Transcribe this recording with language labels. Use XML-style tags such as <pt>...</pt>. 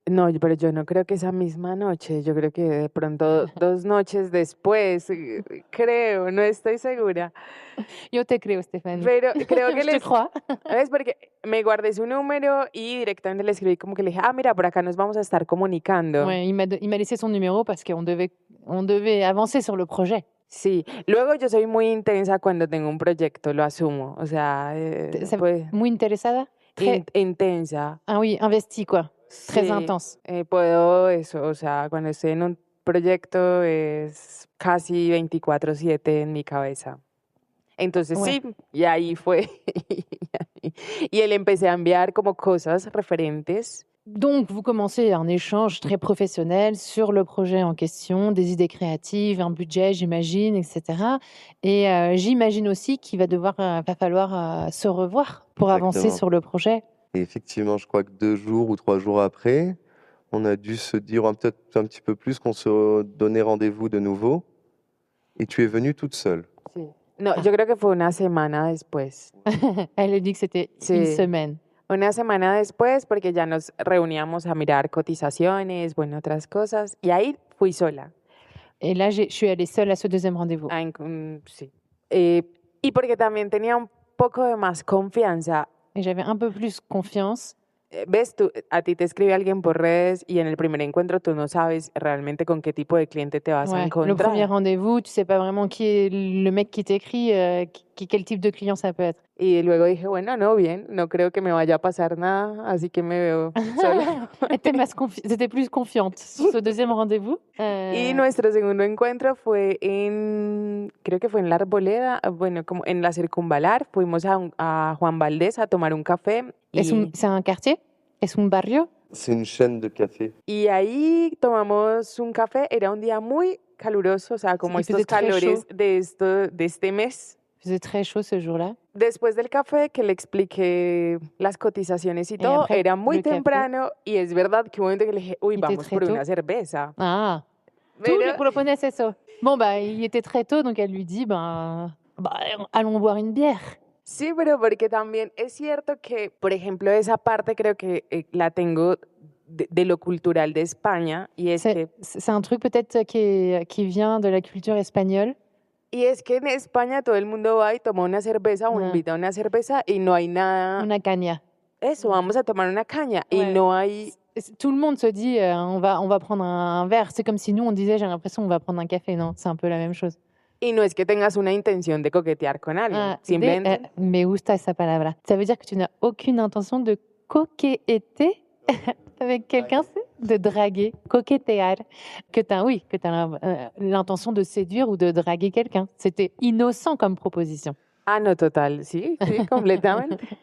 <es>No, pero yo no creo que esa misma noche, yo creo que de pronto 2 noches después, creo, no estoy segura. Yo te creo, Stéphanie. Pero creo que</es> <fr>Je te crois.</fr> <es>¿Sabes? Porque me guardé su número y directamente le escribí como que le dije, mira, por acá nos vamos a estar comunicando.</es> <fr>Ouais, il m'a laissé son numéro parce qu'on devait avancer sur le projet.</fr> <es>Sí, luego yo soy muy intensa cuando tengo un proyecto, lo asumo, o sea, pues, Muy interesada? intensa.</es> <fr>Ah oui, investie quoi. Très</fr> <es>Sí,</es> <fr>intense.</fr> <es>puedo eso, o sea, cuando estoy en un proyecto es casi 24/7 en mi cabeza. Entonces</es> <fr>Ouais.</fr> <es>sí, y ahí fue. Y él empecé a enviar como cosas referentes.</es> <fr>Donc, vous commencez un échange très professionnel sur le projet en question, des idées créatives, un budget, j'imagine, etc. Et j'imagine aussi qu'il va falloir se revoir pour avancer Exactement. sur le projet. Et effectivement, je crois que 2 jours ou 3 jours après, on a dû se dire peut-être un petit peu plus qu'on se donnait rendez-vous de nouveau. Et tu es venue toute seule.</fr> <es>Sí. No, yo creo que fue una semana después.</es> <fr>Elle a dit que c'était</fr> <es>Sí.</es> <fr>une semaine.</fr> <es>Una semana después, porque ya nos reuníamos a mirar cotizaciones, bueno, otras cosas, y ahí fui sola.</es> <fr>Et là, je suis allée seule à ce deuxième rendez-vous.</fr> <es>Sí. Y porque también tenía un poco de más confianza.</es> <fr>Et j'avais un peu plus confiance.</fr> <es>Ves, a ti te escribe alguien por redes y en el primer encuentro tú no sabes realmente con qué tipo de cliente te vas a</es> <fr>Le</fr> <es>encontrar.</es> <fr>premier rendez-vous, tu sais pas vraiment qui est le mec qui t'écrit, quel type de client ça peut être.</fr> <es>Y luego dije, bueno, no, bien, no creo que me vaya a pasar nada, así que me veo sola.</es> <fr>T'étais plus confiante sur ce deuxième rendez-vous.</fr> <es>Y nuestro segundo encuentro fue creo que fue en la Arboleda, bueno, como en la Circunvalar, fuimos a Juan Valdés a tomar un café.</es> <fr>C'est un quartier?</fr> <es>Es un barrio?</es> <fr>C'est une chaîne de café.</fr> <es>Y ahí tomamos un café, era un día muy caluroso, o sea, como Sí, estos calores de este mes.</es> <fr>Il faisait très chaud ce jour-là.</fr> <es>Después del café, que le expliqué las cotizaciones y todo,</es> <fr>après,</fr> <es>era muy</es> <fr>le café.</fr> <es>temprano y es verdad que un momento que le dije, uy,</es> <fr>Il était</fr> <es>vamos</es> <fr>très</fr> <es>por</es> <fr>tôt.</fr> <es>una cerveza. Ah, Pero- tous les propones eso.</es> <fr>Bon, il était très tôt, donc elle lui dit, allons boire une bière.</fr> <es>Sí, pero porque también es cierto que, por ejemplo, esa parte creo que la tengo de lo cultural de España y es que...</es> <fr>C'est un truc peut-être qui vient de la culture espagnole.</fr> <es>Y es que en España todo el mundo va y toma una cerveza o Ah. invita a una cerveza y no hay nada. Una caña. Eso, vamos a tomar una caña y</es> <fr>Ouais.</fr> <es>no hay.</es> <fr>Tout le monde se dit, on va prendre un verre. C'est comme si nous, on disait, j'ai l'impression on va prendre un café. Non, c'est un peu la même chose.</fr> <es>Y no es que tengas una intención de coquetear con alguien. Simplemente. Me gusta esa palabra.</es> <fr>Ça veut dire que tu n'as aucune intention de coqueter avec quelqu'un, de draguer, coquetear, que tu as l'intention de séduire ou de draguer quelqu'un. C'était innocent comme proposition.</fr> <es>Ah, no, total, sí, completamente.</es>